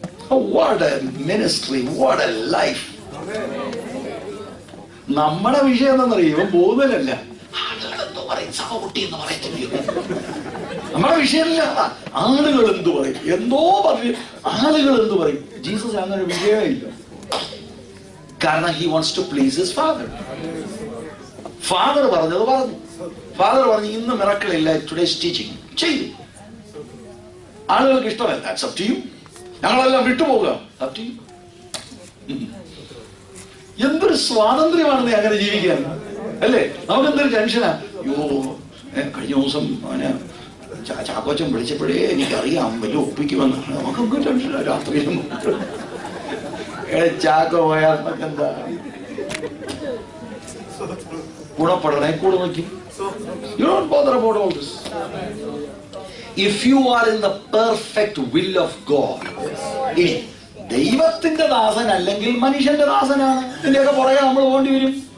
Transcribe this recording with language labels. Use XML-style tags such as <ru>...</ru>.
<en>Oh, what a ministry, what a life.</en> <ml>നമ്മുടെ വിഷയം എന്താണെന്നറിയോ? ഇവൻ പോകുന്നതിലല്ല, ആളുകളെന്ത് പറയും, സഹകുട്ടി എന്ന് പറയത്തില്ല. നമ്മുടെ വിഷയമല്ല, ആളുകൾ എന്തു പറയും, എന്തോ പറയും, ആളുകൾ എന്തു പറയും. ജീസസ് അങ്ങനെ ഒരു വിഷയമേ ഇല്ല.</ml> <en>കാരണം he wants to please his father.</en> <ml>Father പറഞ്ഞത് പറഞ്ഞു. ഫാദർ പറഞ്ഞു ഇന്ന് മിറക്കിൾ ഇല്ല, ടുഡേസ് ടീച്ചിങ് ചെയ്തു. ആളുകൾക്ക് ഇഷ്ടമല്ല,</ml> <en>that's up to you.</en> <ml>ഞങ്ങളെല്ലാം വിട്ടുപോകുക,</ml> <en>up to you.</en> <ml>എന്തൊരു സ്വാതന്ത്ര്യമാണ് അങ്ങനെ ജീവിക്കാൻ, അല്ലേ? നമുക്ക് എന്തൊരു ടെൻഷനാ. അയ്യോ, കഴിഞ്ഞ ദിവസം അവന് ചാക്കോച്ചൻ വിളിച്ചപ്പോഴേ എനിക്കറിയാം വലിയ ഒപ്പിക്കുമെന്ന്. നമുക്കൊക്കെ ടെൻഷനാ. രാത്രിയിലും ചാക്കോ പോയാൽ എന്താ ഗുണപ്പെടണേ കൂടെ നോക്കി.</ml> <en>You don't bother about all this. If you are in the perfect will of God.</en> <ml>ഇനി ദൈവത്തിന്റെ ദാസൻ അല്ലെങ്കിൽ മനുഷ്യന്റെ ദാസനാണ്, ഇതിന്റെയൊക്കെ പുറകെ നമ്മൾ പോകേണ്ടി വരും.</ml>